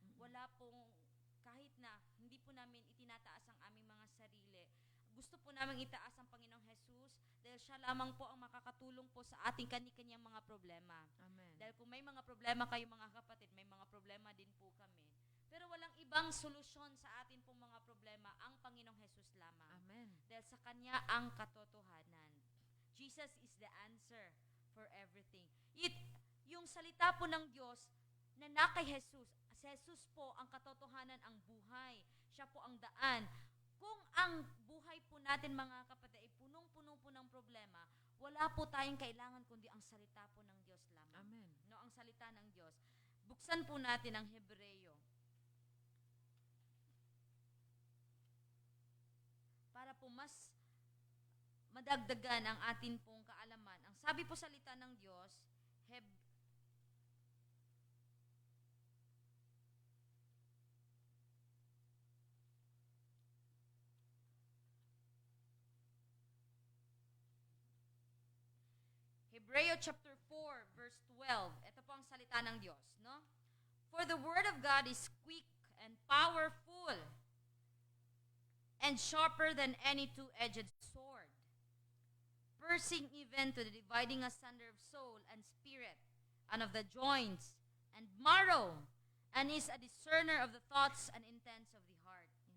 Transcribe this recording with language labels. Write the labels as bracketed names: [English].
[Filipino] Wala pong, kahit na hindi po namin itinataas ang aming mga sarili, gusto po namin itaas ang Panginoong Jesus dahil siya lamang po ang makakatulong po sa ating kani-kanyang mga problema. Amen. Dahil kung may mga problema kayo, mga kapatid, may mga problema din po kami. Pero walang ibang solusyon sa atin pong mga problema ang Panginoong Jesus lamang. Amen. Dahil sa Kanya ang katotohanan. [English] Jesus is the answer for everything. [Filipino] Yung salita po ng Diyos na kay Jesus, si Jesus po ang katotohanan, ang buhay. Siya po ang daan. Kung ang buhay po natin, mga kapatid, ay punong-puno po ng problema, wala po tayong kailangan kundi ang salita po ng Diyos lamang. Amen. No, ang salita ng Diyos. Buksan po natin ang Hebreo. Para po mas madagdagan ang atin pong kaalaman. Ang sabi po salita ng Diyos, Hebreo chapter 4, verse 12. Ito po ang salita ng Diyos, no? [English] For the word of God is quick and powerful and sharper than any two-edged sword, piercing even to the dividing asunder of soul and spirit, and of the joints and marrow, and is a discerner of the thoughts and intents of the heart.